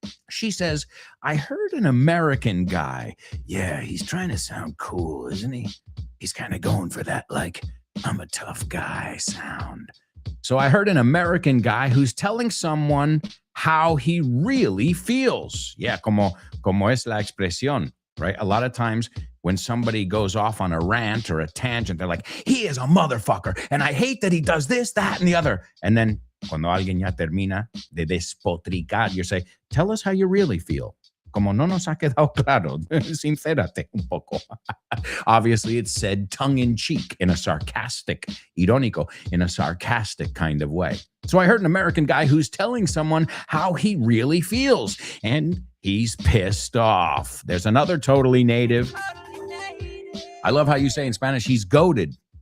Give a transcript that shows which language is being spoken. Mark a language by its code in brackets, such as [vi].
[en] She says, I heard an American guy. Yeah, he's trying to sound cool, isn't he? He's kind of going for that, like, I'm a tough guy sound. So I heard an American guy who's telling someone how he really feels. [es] Yeah, como es la expresión, right? [en] A lot of times when somebody goes off on a rant or a tangent, they're like, he is a motherfucker, and I hate that he does this, that, and the other. And then [es] cuando alguien ya termina de despotricar, [en] you say, tell us how you really feel. [es] Como no nos ha quedado claro, sincérate un poco. [en] Obviously, it's said tongue-in-cheek, in a sarcastic, irónico, in a sarcastic kind of way. So I heard an American guy who's telling someone how he really feels, and he's pissed off. There's another totally native. I love how you say in Spanish, he's goated.